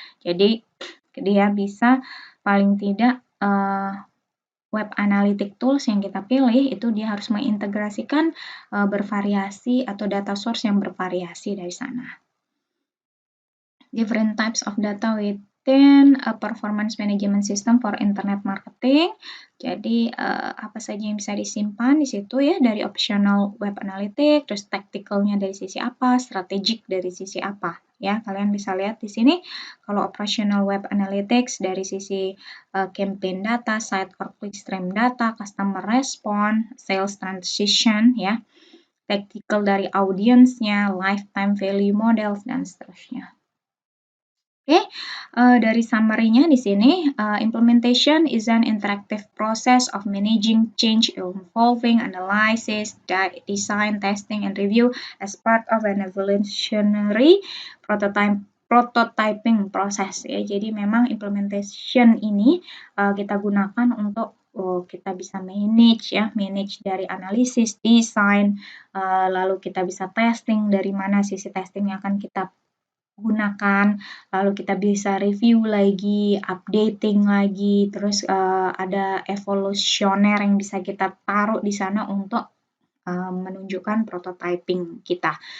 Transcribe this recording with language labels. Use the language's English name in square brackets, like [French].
[Indonesian] Jadi dia bisa paling tidak web analytic tools yang kita pilih itu dia harus mengintegrasikan bervariasi atau data source yang bervariasi dari sana. [English] Different types of data with Then a performance management system for internet marketing. [Indonesian] Jadi apa saja yang bisa disimpan di situ ya, dari optional web analytics, terus tacticalnya dari sisi apa, strategic dari sisi apa ya. Kalian bisa lihat di sini kalau [English] operational web analytics dari sisi campaign data, site or clickstream data, customer response, sales transition ya. [Indonesian] Tactical dari audiensnya, lifetime value models dan seterusnya. Oke, dari summary-nya di sini, [English] implementation is an interactive process of managing change involving analysis, design, testing, and review as part of an evolutionary prototyping process ya. [Indonesian] Jadi memang implementation ini kita gunakan untuk kita bisa manage ya, manage dari analisis, desain, lalu kita bisa testing dari mana sisi testing yang akan kita gunakan, lalu kita bisa review lagi, updating lagi, terus ada evolusioner yang bisa kita taruh di sana untuk menunjukkan prototyping kita.